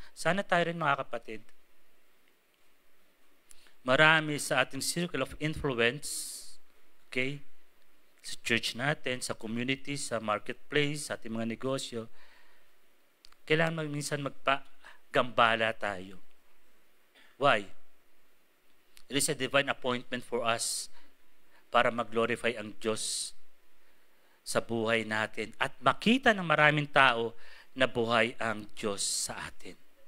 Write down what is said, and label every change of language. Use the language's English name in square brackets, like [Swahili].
[Filipino] Sana tayo rin mga kapatid, marami sa ating circle of influence, okay, sa church natin, sa community, sa marketplace, sa ating mga negosyo, kailangan minsan magpagambala tayo. [English] Why? It is a divine appointment for us [Filipino] para mag-glorify ang Diyos sa buhay natin at makita ng maraming tao na buhay ang Diyos sa atin.